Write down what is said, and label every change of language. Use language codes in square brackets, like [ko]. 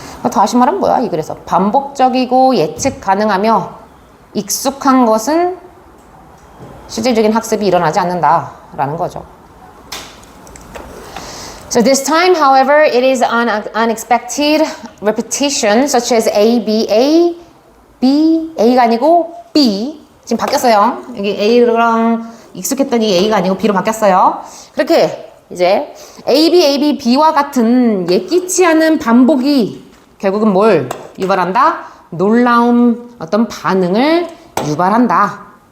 [ko] 다시 말하면 뭐야? 이 글에서 반복적이고 예측 가능하며 익숙한 것은 실질적인 학습이 일어나지 않는다라는 거죠. [en] So this time, however, it is unexpected repetition such as A, B, A, B, [ko] A가 아니고 B. 지금 바뀌었어요. 여기 A랑 익숙했던 이 A가 아니고 B로 바뀌었어요. 그렇게 이제 A, B, A, B, B와 같은 예기치 않은 반복이 결국은 뭘 유발한다? 놀라움, 어떤 반응을 유발한다.